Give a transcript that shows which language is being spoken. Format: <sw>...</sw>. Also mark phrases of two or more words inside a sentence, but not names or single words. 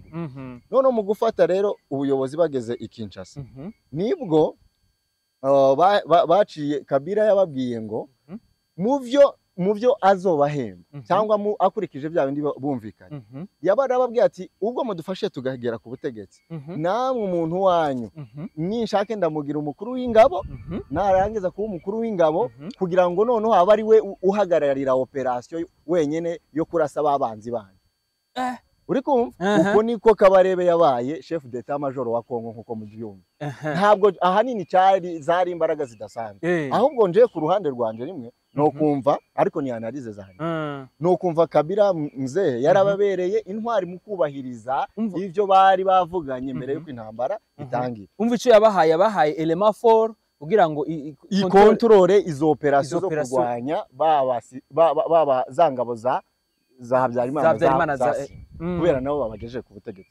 <rn>None mu gufata rero ubuyobozi bageze i Kinshasa, nibwo baciye Kabila yababwiye ngo mu byo azobahemba cyangwa akurikije bya bindi bumvikanye, yabarababwiye ati ubwo mudufashe tugahegera ku butegetsi, namwe umuntu wanyu ninshake ndamugira umukuru w'ingabo, narangiza kuba umukuru w'ingabo kugira ngo noneho aba ari we uhagararira operasiyo wenyene yo kurasa babanzi banyu. Uri kumva? Uko niko Kabarebe yabaye</rn> <fr>chef d'état major</fr> <rn>wa Kongo nkuko mubyumva. Ntabwo ahanini zari imbaraga zidasanzwe, ahubwo nje ku ruhande rwanje rimwe no kumva, ariko ni analize zahari, no kumva Kabila mzee yarababereye intwari mu kubahiriza ivyo bari bavuganye mbere yuko intambara itangira. Umva ico yabahaye</rn> <fr>element fort</fr> <rn>kugira ngo ikontrole izo operation zo kurwanya baba zangabo za Habyarimana kubera nabo babagejeje ku butegetsi.</rn>